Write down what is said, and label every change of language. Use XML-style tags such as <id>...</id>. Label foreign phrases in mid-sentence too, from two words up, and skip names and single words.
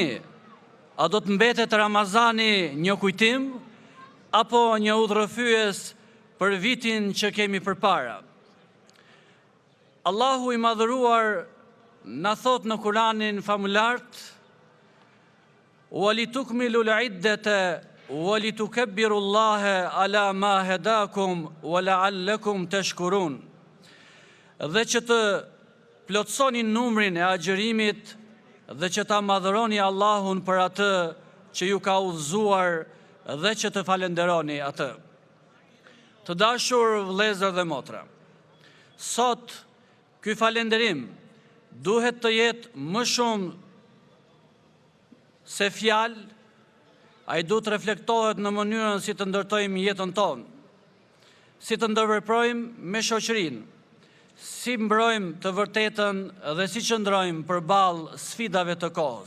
<sq>A do të mbetet Ramazani një kujtim apo një udhërrëfyes për vitin që kemi përpara? Allahu i madhëruar na thot në Kur'anin famulart:</sq> <ar>"ولتكملوا العدة ولتكبروا الله على ما هداكم ولعلكم تشكرون."</ar> <sq>Dhe që të plotësoni numrin e agjërimit dhe që ta madhëroni Allahun për atë që ju ka udhëzuar dhe që të falenderoni atë. Të dashur vëllezër dhe motra, sot ky falenderim duhet të jetë më shumë se fjalë, ai duhet të reflektohet në mënyrën si të ndërtojmë jetën tonë, si të ndërveprojmë me shoqërinë, si mbrojmë të vërtetën dhe si qëndrojmë përballë sfidave të kohës.</sq>